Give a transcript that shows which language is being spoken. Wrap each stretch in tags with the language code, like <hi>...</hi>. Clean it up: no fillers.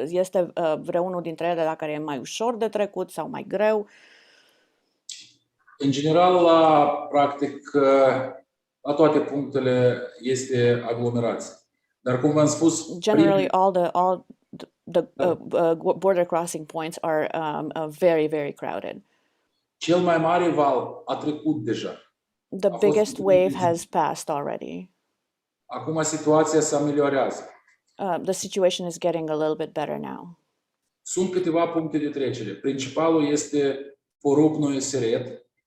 <ro>Este vreunul dintre ele la care e mai ușor de trecut sau mai greu? În general, practic, la toate punctele este aglomerație. Dar cum v-am spus,</ro> <en>Generally, all the border crossing points are very, very crowded.</en> <ro>Cel mai mare val a trecut deja.</ro> <en>The biggest wave has passed already.</en> <ro>Acum situația se ameliorează.</ro> <en>The situation is getting a little bit better now.</en> <ro>Sunt câteva puncte de trecere. Principalul este Porupnoe Seret.</ro>